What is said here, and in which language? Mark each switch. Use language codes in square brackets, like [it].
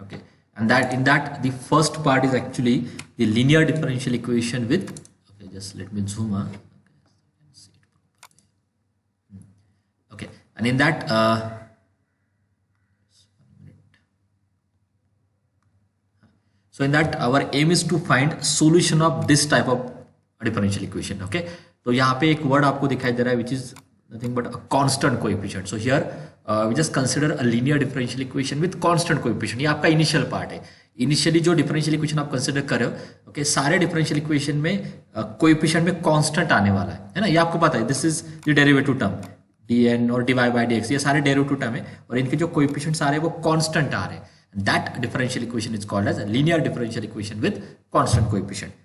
[en] Okay, and that in that the first part is actually the linear differential equation with, okay, just let me zoom out. Okay, and in that so in that our aim is to find solution of this type of differential equation. [hi] Okay, तो यहाँ पे एक word आपको दिखाई दे रहा है [en] which is nothing but a constant coefficient. So here we just consider a linear differential equation with constant coefficient. [hi] ये आपका initial part है. इनिशियली जो डिफरेंशियल इक्वेशन आप कंसिडर कर रहे हो, ओके, सारे डिफरेंशियल इक्वेशन में कोएफिशिएंट में कांस्टेंट आने वाला है ना। ये आपको पता है, [en] this is the derivative term [hi] dn और dy by dx, ये सारे डेरिवेटिव टर्म है और इनके जो कोएफिशिएंट्स आ रहे हैं वो कांस्टेंट आ रहे हैं. [en] That differential equation is called as linear differential equation with constant coefficient.